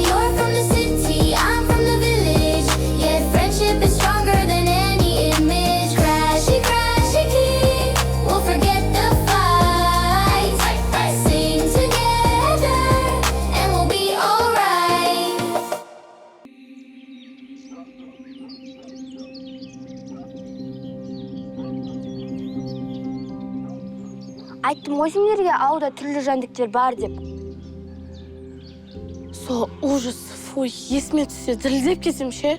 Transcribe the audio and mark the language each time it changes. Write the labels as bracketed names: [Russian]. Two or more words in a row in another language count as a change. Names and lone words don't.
[English] You're from the city, I'm from the village, yet friendship is stronger than any image. Crashy key, we'll forget the fight. Sing together, and we'll be alright. [Kazakh] Айттым ғой сендерге ауылда түрлі жәндіктер бар деп. Сол ужас, фуй, есіме түссе дірілдеп кетсем ше.